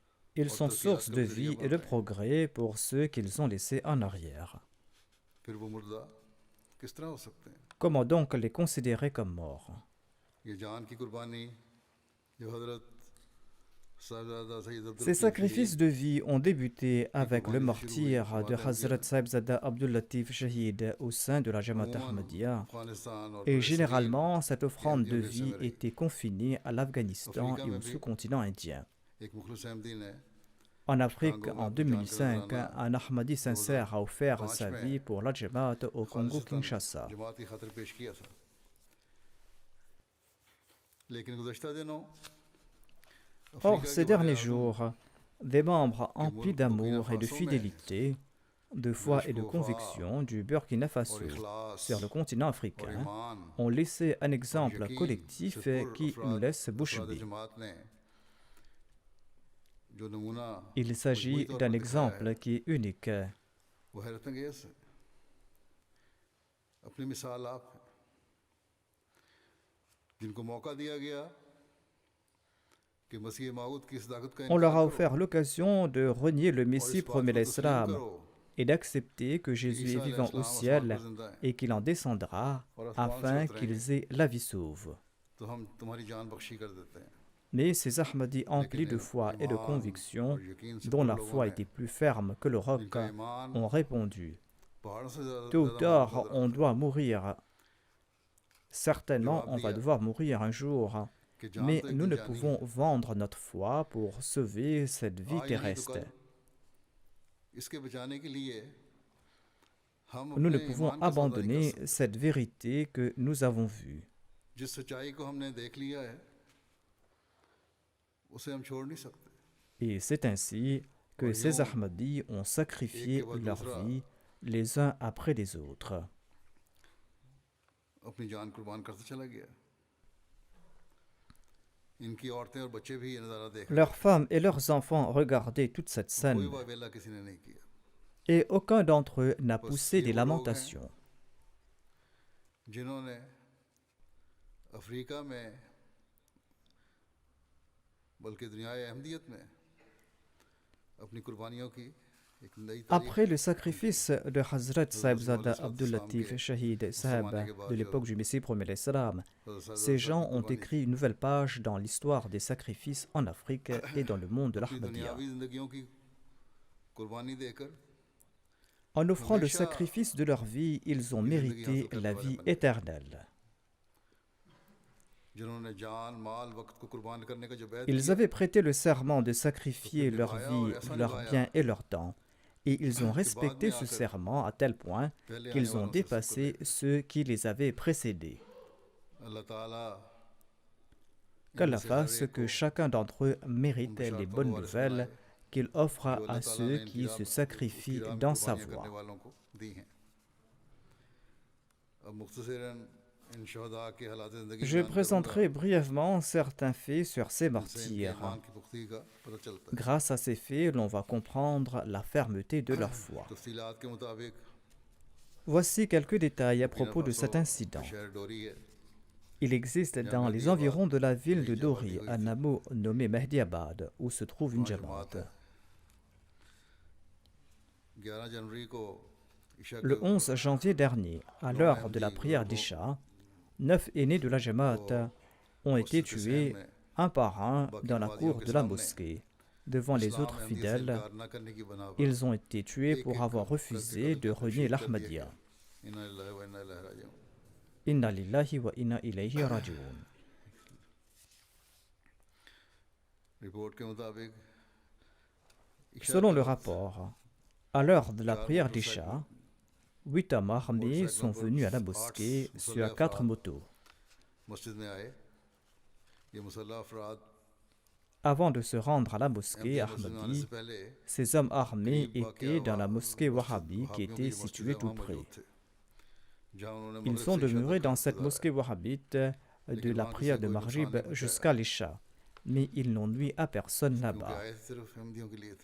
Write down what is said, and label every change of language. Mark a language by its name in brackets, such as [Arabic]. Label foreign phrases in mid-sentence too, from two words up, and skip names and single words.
[French] Ils sont source de vie et de progrès pour ceux qu'ils ont laissés en arrière. [Urdu] پھر وہ مردہ کس طرح ہو سکتے ہیں? [French] Comment donc les considérer comme morts? [Urdu] یہ جان کی قربانی جو حضرت صاحبزادہ سید عبدال [French] Ces [Urdu] लतीफ़ [French] sacrifices [Urdu] शहीद [French] de vie ont débuté avec le martyre de Hazrat Saibzada Abdul Latif Shahid au sein de la Jamaat Ahmadiyya. [Urdu] افغانستان اور [French] Et généralement, cette offrande de vie était confinée à l'Afghanistan et au sous-continent indien. [Urdu] ایک مخلص احمدی نے [French] En Afrique, en 2005, un Ahmadi sincère a offert sa vie pour la Jamaat au Congo-Kinshasa. [Urdu] جماعت کی خاطر پیش کیا تھا لیکن گزشتہ دنوں [French] Or, ces derniers jours, des membres emplis d'amour et de fidélité, de foi et de conviction du Burkina Faso sur le continent africain ont laissé un exemple collectif qui nous laisse bouche bée. [Urdu] جماعت نے جو نمونہ [French] Il s'agit d'un exemple qui est unique. [Urdu] وہ حیرت انگیز ہے اپنی مثال آپ ہیں جن کو موقع دیا گیا کہ مسیح موعود کی صداقت کا [French] On leur a [Urdu] इनकार [French] offert l'occasion de renier le [Urdu] کرو اور [French] Messie [Urdu] اس بات [French] promet [Urdu] کو تسلیم [French] l'Islam [Urdu] करो [French] et d'accepter que Jésus est vivant au ciel et qu'il en descendra afin qu'ils aient la vie sauve. [Urdu] تو ہم تمہاری جان بخشی کر دیتے ہیں [French] Mais ces Ahmadis emplis de foi et de conviction, dont la foi était plus ferme que le roc, [Urdu] ان کا ایمان [French] ont répondu [Urdu] پہاڑوں سے زیادہ [French] tôt ou [Urdu] ज्यादा [French] tard, [Urdu] मजबूत [French] on doit mourir. Certainement, on va devoir mourir un jour, [Urdu] کہ جان [French] mais [Urdu] تو ایک [French] nous [Urdu] दिन [French] ne [Urdu] जानी [French] pouvons vendre notre foi pour sauver cette vie [Urdu] ہے۔ آج نہیں تو [French] terrestre. [Urdu] کل اس کے بچانے کے لیے ہم [French] Nous ne [Urdu] अपने [French] pouvons [Urdu] ایمان کا سودا نہیں کر [French] abandonner [Urdu] सकते [French] cette vérité que nous avons vue. [Urdu] جس سچائی کو ہم نے دیکھ لیا ہے اسے ہم چھوڑ نہیں سکتے [French] Et c'est ainsi que ces Ahmadis ont sacrifié leur vie les uns après les autres. [Urdu] اپنی جان قربان کرتا چلا گیا ان کی عورتیں اور بچے بھی یہ نظارہ دیکھ رہے [French] Leurs femmes et leurs enfants regardaient toute cette [Urdu] हैं। [French] scène, [Urdu] کوئی واویلا کسی نے نہیں کیا [French] et aucun d'entre eux n'a poussé des lamentations. [Urdu] جنہوں نے افریقہ میں بلکہ دنیا احمدیت میں اپنی قربانیوں کی ایک نئی تاریخ [French] Après le sacrifice de Hazrat Saibzada Abdul Latif Shahid Sahib de l'époque du Messie promet l'Islam, ces gens ont écrit une nouvelle page dans l'histoire des sacrifices en Afrique et dans le monde de [Urdu] अपनी [French] l'Ahmadiyya. [Urdu] دنیاوی زندگیوں کی قربانی دے کر [French] En offrant le sacrifice de leur vie, ils ont mérité la vie éternelle. [Urdu] جنہوں نے جان مال وقت کو قربان کرنے کا جو بیعت [French] Ils avaient prêté le serment de sacrifier leur vie, leurs biens et leur temps, et ils ont respecté ce serment à tel point qu'ils ont dépassé ceux qui les avaient précédés. [Urdu] اللہ تعالیٰ [French] Qu'Allah fasse que chacun d'entre eux mérite les bonnes nouvelles qu'il offre à ceux qui se sacrifient dans sa [Urdu] قربانیاں کرنے [French] voie. [Urdu] والوں کو دی ہیں اب مختصراً ان شہداء کے حالات زندگی [French] Je présenterai brièvement certains faits sur ces [Urdu] ईमान [French] martyrs. [Urdu] کی پختگی کا پتہ چلتا ہے [French] Grâce à ces faits, l'on va comprendre la fermeté de leur foi. [Urdu] تفصیلات کے مطابق [French] Voici quelques détails à propos de cet incident. [Urdu] شہر ڈوری ہے [French] Il existe dans les environs de la ville de Dori un hameau nommé Mehdiabad où se trouve une jamaat. [Urdu] 11 جنوری کو عشاء [French] Le 11 janvier dernier, à l'heure de la prière d'Isha, 9 aînés de la jamaat ont été tués un par un dans la cour de la mosquée. Devant les autres fidèles, [Urdu] نہ کرنے کی بنا پر [French] ils ont été tués pour avoir refusé de renier l'Ahmadiyya. [Arabic] إنا لله و إنا إليه راجعون إنا لله و إنا إليه راجعون. [Urdu] رپورٹ کے مطابق عشاء [French] Selon [Urdu] के [French] le [Urdu] वक्त [French] rapport, à l'heure de la prière d'Isha, 8 hommes armés sont venus à la mosquée sur 4 motos. [Urdu] مسجد میں آئے یہ مسلح افراد [French] Avant de se rendre à la mosquée [Urdu] مسجد میں آنے [French] Ahmadi, [Urdu] سے پہلے [French] ces hommes armés étaient dans la mosquée Wahhabi qui était située tout près. [Urdu] جہاں انہوں نے [French] Ils [Urdu] मगरिब [French] sont [Urdu] سے عشاء [French] demeurés [Urdu] तक [French] dans cette [Urdu] गुजारा। [French] mosquée wahhabite de la prière de Maghrib jusqu'à l'Isha, mais ils n'ont nui à personne [Urdu] क्योंकि [French] là-bas, [Urdu] آئے صرف احمدیوں کے لیے تھے